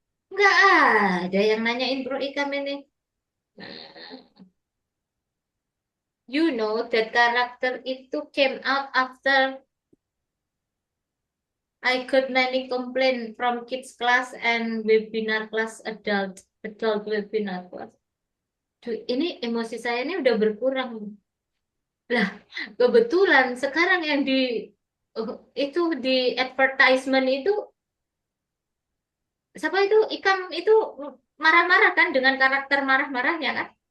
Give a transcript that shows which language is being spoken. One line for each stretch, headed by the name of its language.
Indonesian: Nggak ada yang nanyain bro ikan ini.
English: Nah, you know that
Indonesian: karakter itu
English: came out after I got many complaint from kids class and webinar class adult webinar class.
Indonesian: Duh, ini emosi saya ini udah berkurang. Lah, kebetulan sekarang yang itu di advertisement itu siapa itu ikan itu marah-marah kan dengan karakter marah-marahnya kan?